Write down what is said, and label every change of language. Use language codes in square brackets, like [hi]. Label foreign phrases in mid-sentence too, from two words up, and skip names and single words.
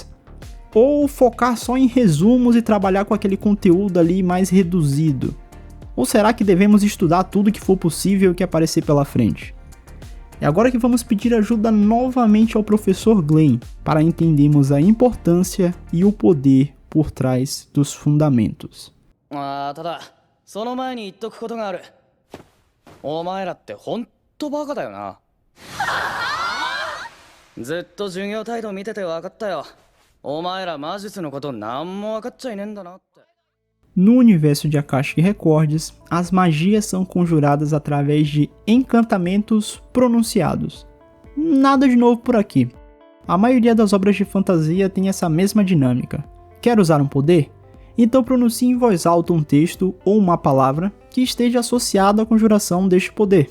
[pt] Ou focar só em resumos e trabalhar com aquele conteúdo ali mais reduzido? Ou será que devemos estudar tudo que for possível que aparecer pela frente? É agora que vamos pedir ajuda novamente ao professor Glenn para entendermos a importância e o poder por trás dos fundamentos. [ja] ただ、その前に言っとくことがある。お前らってほんとバカだよな。ずっと授業態度見てて分かったよ。お前ら魔術のことなんも分かっちゃいねえんだなって。 [pt] No universo de Akashic Records, as magias são conjuradas através de encantamentos pronunciados. Nada de novo por aqui. A maioria das obras de fantasia tem essa mesma dinâmica. Quer usar um poder? Então pronuncie em voz alta um texto ou uma palavra que esteja associado à conjuração deste poder.